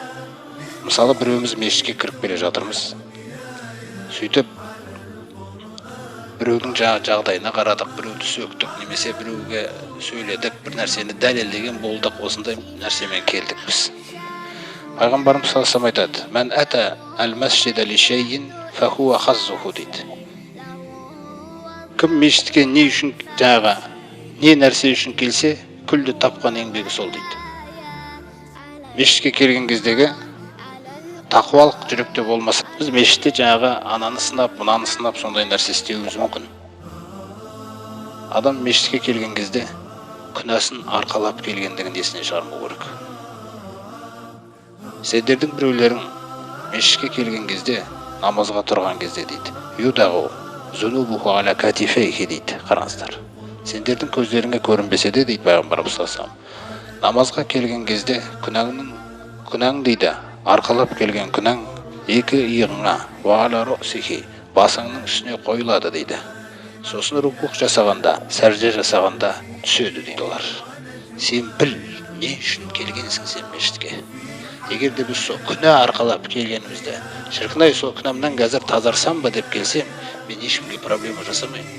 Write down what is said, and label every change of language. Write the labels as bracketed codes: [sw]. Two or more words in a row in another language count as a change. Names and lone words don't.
[kk] Мысалы, біреуміз мешітке кіріп келе жатырмыз. Сөйтіп, біреудің жағдайына қарадық, біреуді сөктік, немесе біреуге сөйледік, бір нәрсені дәлелдеген болдық, осындай нәрсемен келдік біз. Пайғамбарымыз [ar] صلى الله عليه وسلم [kk] айтады: [ar] «من أتى المسجد لشيء فهو حظه» [kk] дейді. Кім мешітке не үшін не нәрсе үшін келсе, күлді тапқан еңбегі сол дейді. Мешітке келген кездегі тақуалық жүректе болмаса, біз мешітте ананы сынап, мынаны сынап, сондай нәрсе істеуіміз мүмкін. Адам мешітке келген кезде күнәсін арқалап келгендігін есіне шығармау керек. Сендердің біреулерің мешітке келген кезде, намазға тұрған кезде дейді, [ar] «يوضع ذنوبه على كتفيه» [kk] дейді. Қараңыздар. Сендердің көздеріңе көрінбесе де дейді пайғамбарымыз [ar] صلى الله عليه وسلم, [kk] намазға келген кезде күнәң дейді, арқалап келген күнәң екі иығыңа [ar] وعلى رؤوسه, [kk] басыңның үстіне қойылады дейді. Сосын рукух жасағанда, сәжде жасағанда түседі дейді олар. Сен біл, не үшін келгенсің сен мешітке? Егер де біз сол күнә арқалап келгенімізді, шіркін-ай, сол күнәмнен қазір тазарсам ба деп келсем, мен ешкімге проблема жасамаймын.